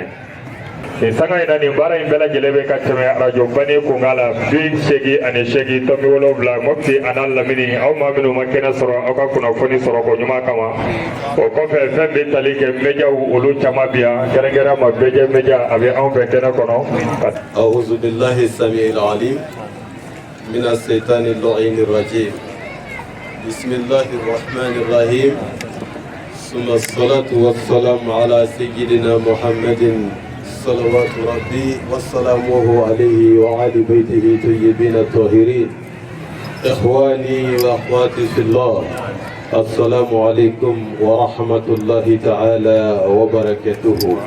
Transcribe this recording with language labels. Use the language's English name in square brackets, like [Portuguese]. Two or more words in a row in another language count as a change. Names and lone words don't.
[Bambara] nin sanga in na nin baara in bɛɛ lajɛlen bɛ ka tɛmɛ radio bani kunkan la 88.7 Mopti a n'a lamini aw maa minnu ma kɛnɛ sɔrɔ aw ka kunnafoni sɔrɔ ko ɲuman kama o kɔfɛ fɛn bɛ tali kɛ médiaw olu caman bi yan kɛrɛnkɛrɛn ma BG Media a bɛ anw fɛ kɛnɛ kɔnɔ. [Arabic] أعوذ بالله السميع العليم من الشيطان اللعين الرجيم بسم الله الرحمن الرحيم ثم الصلاة والسلام على سيدنا محمد صلوات ربي وسلامه عليه وعلى بيته طيبين الطاهرين إخواني وأخواتي في الله السلام عليكم ورحمة الله تعالى وبركاته